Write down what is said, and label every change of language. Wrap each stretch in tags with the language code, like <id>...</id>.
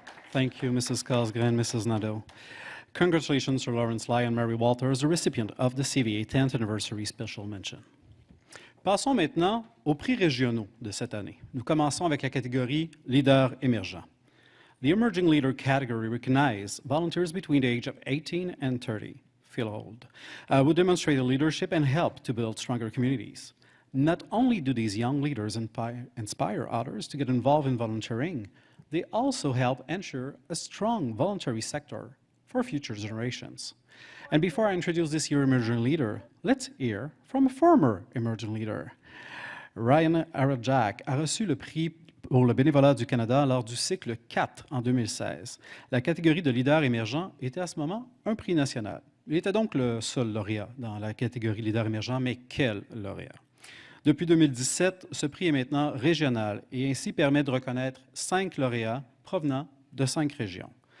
<en>Thank you, Mrs. Casgrain, Mrs. Nadeau. Congratulations to Lawrence Lai and Mary Walters, the recipient of the CVA 10th Anniversary Special Mention.</en> <fr>Passons maintenant aux prix régionaux de cette année. Nous commençons avec la catégorie Leader émergent.</fr> <en>The Emerging Leader category recognizes volunteers between the age of 18 and 30, feel old, who demonstrate leadership and help to build stronger communities. Not only do these young leaders inspire others to get involved in volunteering, they also help ensure a strong voluntary sector for future generations. And before I introduce this year's Emerging Leader, let's hear from a former Emerging Leader.</en> <fr>Ryan Arajak a reçu le prix pour le bénévolat du Canada lors du cycle 4 en 2016. La catégorie de leader émergent était à ce moment un prix national. Il était donc le seul lauréat dans la catégorie leader émergent, mais quel lauréat! Depuis 2017, ce prix est maintenant régional et ainsi permet de reconnaître 5 lauréats provenant de 5 régions.</fr>